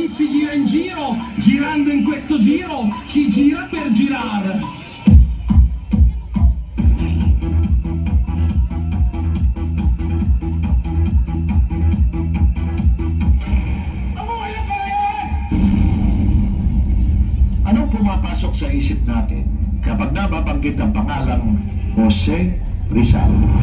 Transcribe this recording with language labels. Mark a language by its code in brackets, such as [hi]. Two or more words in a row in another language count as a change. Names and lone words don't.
[it] gira in giro, girando in questo giro, ci gira per girare. [tl] Anong pumapasok sa isip natin kapag nababanggit ang pangalang Jose Rizal?